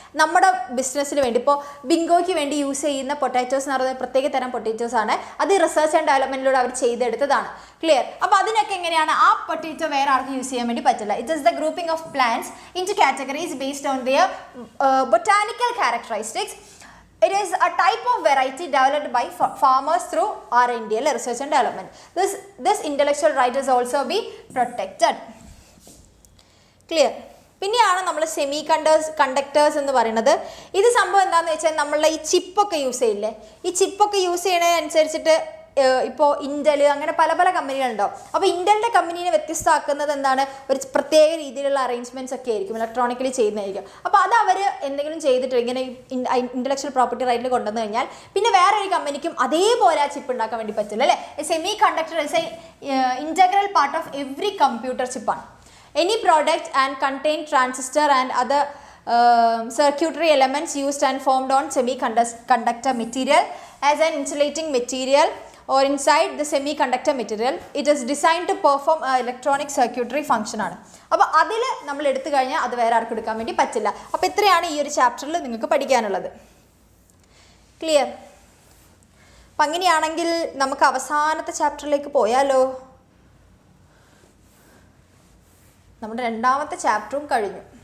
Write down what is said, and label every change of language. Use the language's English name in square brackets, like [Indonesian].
[Malayalam] നമ്മുടെ ബിസിനസ്സിന് വേണ്ടി ഇപ്പോൾ ബിങ്കോയ്ക്ക് വേണ്ടി യൂസ് ചെയ്യുന്ന പൊട്ടാറ്റോസ് എന്ന് പറയുന്നത് പ്രത്യേക തരം പൊട്ടാറ്റോസ് ആണ്. അത് റിസർച്ച് ആൻഡ് ഡെവലപ്മെൻറ്റിലൂടെ അവർ ചെയ്തെടുത്തതാണ്. ക്ലിയർ? അപ്പോൾ അതിനൊക്കെ എങ്ങനെയാണ് ആ പൊട്ടാറ്റോ വേറെ ആർക്കും യൂസ് ചെയ്യാൻ വേണ്ടി പറ്റില്ല. [English] It is the grouping of plants into categories based on their botanical characteristics. It is a type of variety developed by farmers through R&D, research and development. This intellectual right is also be protected. Clear? [Malayalam] പിന്നെയാണ് നമ്മൾ semi conductors എന്ന് പറയുന്നത്. ഇത് സംഭവം എന്താണെന്ന് വെച്ചാൽ നമ്മളുടെ ഈ ചിപ്പൊക്കെ യൂസ് ചെയ്യില്ലേ, ഈ ചിപ്പൊക്കെ യൂസ് ചെയ്യുന്നതിനനുസരിച്ചിട്ട് ഇപ്പോൾ ഇൻ്റൽ അങ്ങനെ പല പല കമ്പനികളുണ്ടാവും. അപ്പോൾ ഇൻ്റലിൻ്റെ കമ്പനീനെ വ്യത്യസ്തമാക്കുന്നത് എന്താണ്? ഒരു പ്രത്യേക രീതിയിലുള്ള അറേഞ്ച്മെൻറ്റ്സ് ഒക്കെ ആയിരിക്കും, ഇലക്ട്രോണിക്കലി ചെയ്യുന്നതായിരിക്കും. അപ്പോൾ അത് അവർ എന്തെങ്കിലും ചെയ്തിട്ട് ഇങ്ങനെ ഇൻ്റലക്ച്വൽ പ്രോപ്പർട്ടി റൈറ്റിൽ കൊണ്ടുവന്നു കഴിഞ്ഞാൽ പിന്നെ വേറൊരു കമ്പനിക്കും അതേപോലെ ആ ചിപ്പ് ഉണ്ടാക്കാൻ വേണ്ടി പറ്റില്ല അല്ലേ. [English] Semiconductor is a integral part of every computer ചിപ്പാണ്. Any product and contain transistor and other circuitry elements used and formed on semiconductor material as an insulating material or inside the semiconductor material. It is designed to perform a electronic circuitry function [Malayalam] ആണ്. അപ്പോൾ അതിൽ നമ്മൾ എടുത്തു കഴിഞ്ഞാൽ അത് വേറെ ആർക്കും എടുക്കാൻ വേണ്ടി പറ്റില്ല. അപ്പോൾ ഇത്രയാണ് ഈ ഒരു ചാപ്റ്ററിൽ നിങ്ങൾക്ക് പഠിക്കാനുള്ളത്. ക്ലിയർ? അപ്പം അങ്ങനെയാണെങ്കിൽ നമുക്ക് അവസാനത്തെ ചാപ്റ്ററിലേക്ക് പോയാലോ? നമ്മുടെ രണ്ടാമത്തെ ചാപ്റ്ററും കഴിഞ്ഞു.